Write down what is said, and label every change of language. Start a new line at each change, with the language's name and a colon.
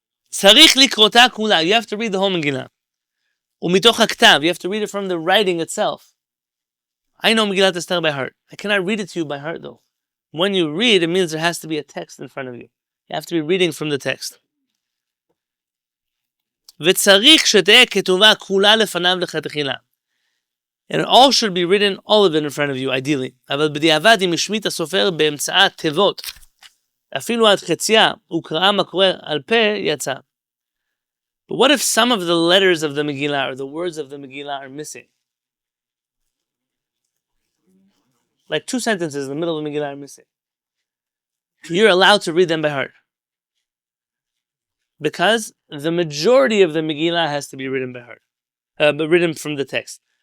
Hebrew: Tzarich likrota kula,
English: you have to read the whole Megillah.
Hebrew: Umitoch haktav,
English: you have to read it from the writing itself. I know Megillat Esther by heart. I cannot read it to you by heart though. When you read, it means there has to be a text in front of you. You have to be reading from the text.
Hebrew: וצריך שתהיה כתובה כולה לפניו לכתחילה.
English: And it all should be written, all of it in front of you, ideally.
Hebrew: אבל בדיעבד אם השמיט הסופר באמצעת תיבות, אפילו עד חציה, וקרא מקרוא על פה, יצא.
English: But what if some of the letters of the Megillah or the words of the Megillah are missing? like 2 sentences in the middle of the Megillah are missing, you're allowed to read them by heart. Because the majority of the Megillah has to be written by heart, but written from the text.